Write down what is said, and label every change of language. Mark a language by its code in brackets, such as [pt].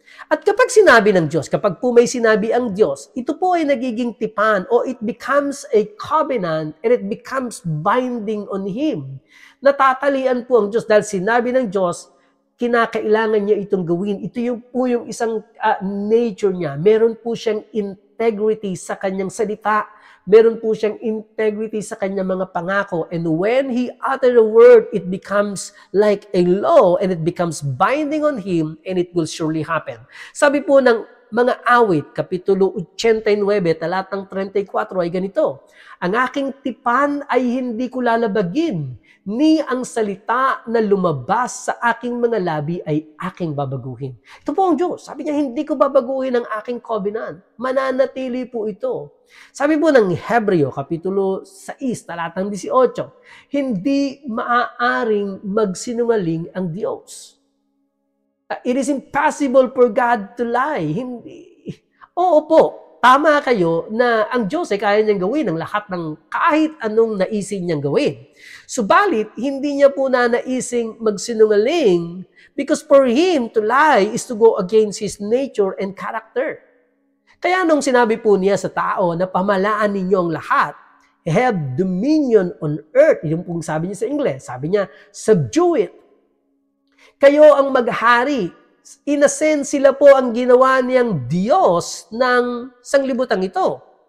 [tl] At kapag sinabi ng Diyos, kapag po may sinabi ang Diyos, ito po ay nagiging tipan o [en] it becomes a covenant and it becomes binding on Him. [tl] Natatalian po ang Diyos dahil sinabi ng Diyos, kinakailangan niya itong gawin. Ito yung po yung isang nature niya. Meron po siyang integrity sa kanyang salita. Meron po siyang integrity sa kanyang mga pangako. [en] And when He uttered a word, it becomes like a law and it becomes binding on Him and it will surely happen. [tl] Sabi po ng mga awit, Kapitulo 89, talatang 34 ay ganito, ang aking tipan ay hindi ko lalabagin, ni ang salita na lumabas sa aking mga labi ay aking babaguhin. Ito po ang Diyos. Sabi niya, hindi ko babaguhin ang aking covenant. Mananatili po ito. Sabi po ng Hebreo, Kapitulo 6, talatang 18, hindi maaaring magsinungaling ang Diyos. [en] It is impossible for God to lie. [tl] Hindi. Oo po, tama kayo na ang Diyos ay kaya niyang gawin ang lahat ng kahit anong naisin niyang gawin. Subalit, hindi niya po naising magsinungaling [en] because for Him to lie is to go against His nature and character. [tl] Kaya nung sinabi po niya sa tao na pamalaan ninyo ang lahat, [en] have dominion on earth, [tl] yung pong sabi niya sa Ingles, sabi niya, [en] subdue it. [tl] Kayo ang maghari. In a sense, sila po ang ginawa niyang Diyos ng sanglibutang ito.